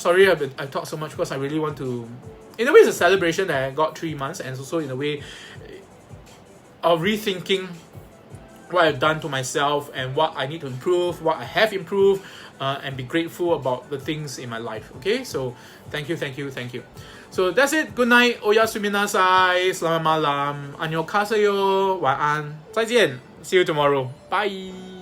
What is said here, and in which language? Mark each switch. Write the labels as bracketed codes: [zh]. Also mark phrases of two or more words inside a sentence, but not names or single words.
[en] Sorry, I talked so much because I really want to. In a way, it's a celebration that I got 3 months, and also in a way of rethinking what I've done to myself and what I need to improve, what I have improved, and be grateful about the things in my life. Okay, so thank you. So that's it. Good night. [id] Oyasuminasai. Selamat malam. Annyeonghaseyo. [zh] 晚安. 再见. [en] See you tomorrow. Bye.